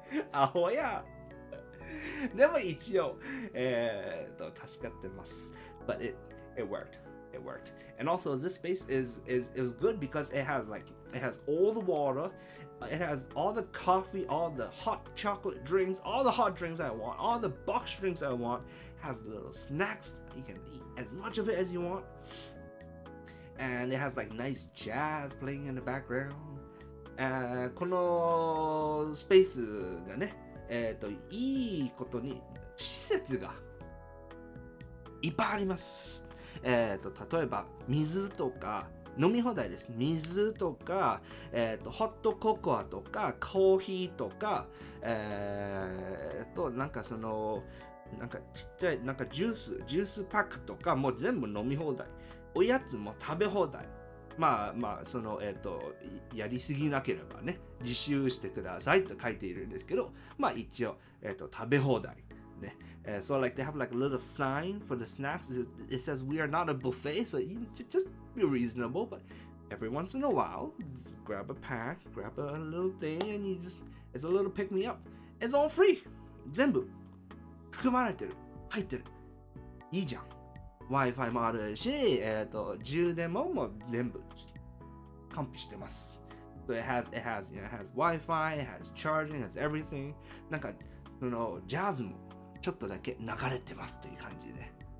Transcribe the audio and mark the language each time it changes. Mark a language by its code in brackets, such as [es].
[ja] アホや。でも一応、助かってます。 [en] But it worked. It worked. And also this space is good because it has all the water, it has all the coffee, all the hot chocolate drinks, all the hot drinks I want, all the box drinks I want, it has little snacks, you can eat as much of it as you want. And it has like nice jazz playing in the background. [ja] このスペースがね、いいことに施設がいっぱいあります。例えば水とか飲み放題です。水とか、ホットココアとかコーヒーとか、なんかそのなんかちっちゃいなんかジュースパックとかもう全部飲み放題。おやつも食べ放題。そのやりすぎなければね自習してくださいと書いているんですけど、一応食べ放題。 [en] So like they have like a little sign for the snacks. It says we are not a buffet, so you just be reasonable. But every once in a while, grab a pack, grab a little thing, and it's a little pick me up. It's all free. [ja] 全部含まれてる、入ってる。いいじゃん。 Wi-Fi もあるし、充電ももう全部完備してます。 [en] So it has Wi-Fi, it has charging, it has everything. [ja] なんかそのジャズもちょっとだけ流れてますという感じで。